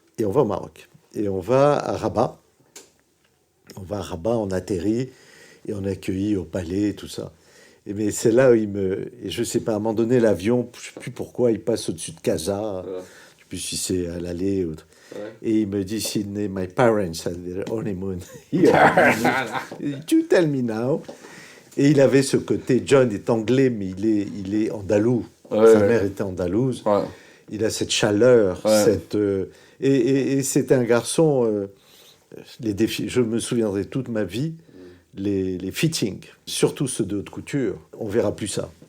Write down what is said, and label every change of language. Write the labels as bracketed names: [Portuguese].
[French] Et on va au Maroc. Et on va à Rabat. On atterrit, et on est accueilli au palais, tout ça. Mais c'est là où et je ne sais pas, à un moment donné, l'avion, je ne sais plus pourquoi, il passe au-dessus de Casa. Je ne sais plus si c'est à l'aller ou... Et il me dit, [English] Sydney, my parents had their honeymoon here. You tell me now. [French] Et il avait ce côté, John est anglais, mais il est andalou. Sa mère était andalouse. Il a cette chaleur, et c'est un garçon... les défis, je me souviendrai toute ma vie, les fittings, surtout ceux de haute couture, on verra plus ça.